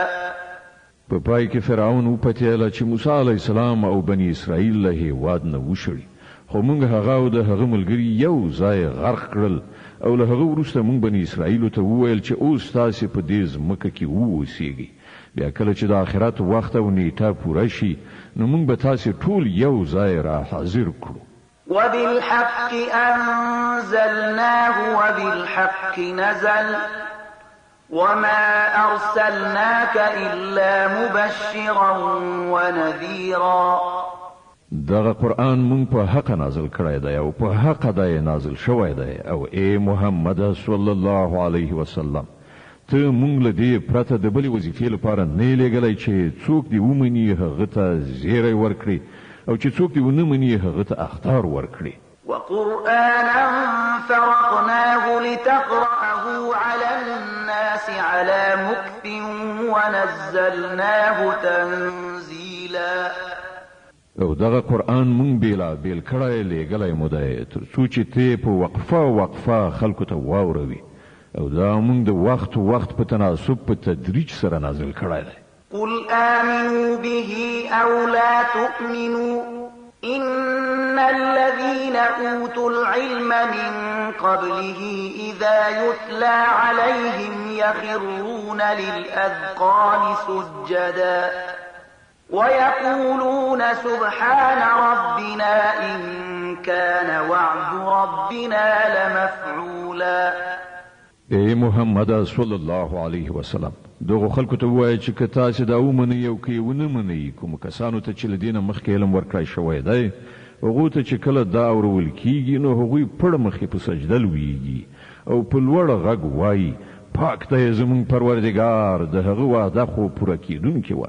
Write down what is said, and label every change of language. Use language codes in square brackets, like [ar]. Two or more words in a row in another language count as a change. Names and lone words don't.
[ps] په پای کې فرعون وپتېله چې موسی [ar] علیه السلام [ps] او بني اسرائیل له هېواد نه وشړي خو موږ هغه او د هغه ملګري یو ځای غرق کړل او له هغه وروسته موږ بني اسرائیلو ته وویل چې اوس تاسې په دې ځمکه کې واوسېږئ. بیا کله چې د آخرت وخت او نیټه پوره شي نو موږ به تاسې ټول یو ځای را حاضر کړو. [ar] وبالحق أنزلناه وبالحق نزل وما أرسلناك إلا مبشرا ونذيرا. [ps] دغه قرآن مونږ په حق نازل کړی دی او په حق دی نازل شوی دی او ای محمد [ar] صلی الله علیه وسلم [ps] ته مونږ له دې پرته د بلې وظیفې لپاره نه لېږلی چې څوک دې ومني هغه ته زیری ورکړي او چې څوک دې ونه مني هغه ته اخطار ورکړي. [ar] وقرآنا فرقناه لتقرأه على الناس على مكث ونزلناه تنزيلا. [ps] او دغه قرآن مونږ بیلا بیل کړی لېږلی مو دی تر څو چې ته په وقفه خلکو ته واوروي او دا مونږ د وخت په تناسب په تدریج سره نازل کړی دی. [ar] قل آمنوا به أو لا تؤمنوا إن الذين أوتوا العلم من قبله إذا يتلى عليهم يخرون للأذقان سجدا ويقولون سبحان ربنا إن كان وعد ربنا لمفعولا. [ps] ای محمد [ar] صلی الله علیه وسلم [ps] دغه خلکو ته وایي چې که تاسې دا ومنئ او که یې ونه منئ کومو کسانو ته چې له دې نه مخکې علم ورکړی شوی دی هغو ته چې کله دا اورول کیږي نو هغوی پړه مخې په سجده لویږي او په لوړه غږ وایي پاک دی زموږ پروردګار د هغه وعده خو پوره کیدونکې وه.